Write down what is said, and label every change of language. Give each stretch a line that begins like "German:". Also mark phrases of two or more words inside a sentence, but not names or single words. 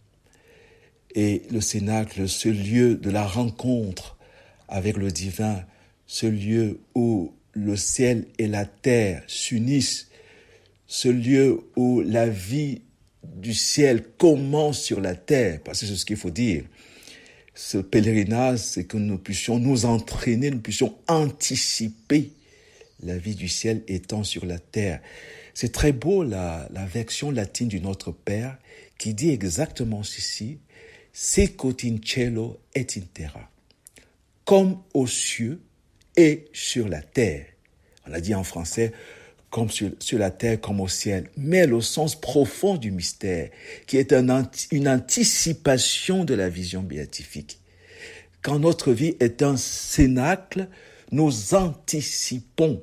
French: Et le cénacle, ce lieu de la rencontre avec le divin, ce lieu où le ciel et la terre s'unissent, ce lieu où la vie du ciel commence sur la terre, parce que c'est ce qu'il faut dire. Ce pèlerinage, c'est que nous puissions nous entraîner, nous puissions anticiper la vie du ciel étant sur la terre. C'est très beau la version latine du Notre Père qui dit exactement ceci:
Latin: Sicut in cielo et in terra.
French: Comme aux cieux et sur la terre. On a dit en français, comme sur la terre, comme au ciel. Mais le sens profond du mystère, qui est une anticipation de la vision béatifique. Quand notre vie est un cénacle, nous anticipons.